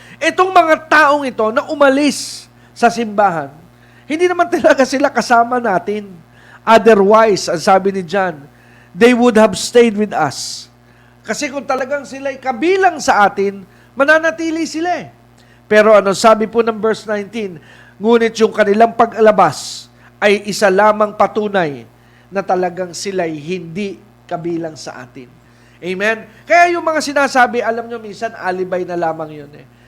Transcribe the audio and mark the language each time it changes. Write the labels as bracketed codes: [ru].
[tl] Itong mga taong ito na umalis sa simbahan, hindi naman talaga sila kasama natin. [en] Otherwise, [tl] ang sabi ni John, [en] they would have stayed with us. [tl] Kasi kung talagang sila'y kabilang sa atin, mananatili sila eh. Pero ano sabi po ng verse 19, ngunit yung kanilang pag-alabas ay isa lamang patunay na talagang sila'y hindi kabilang sa atin. Amen? Kaya yung mga sinasabi, alam nyo, minsan alibay na lamang yun eh.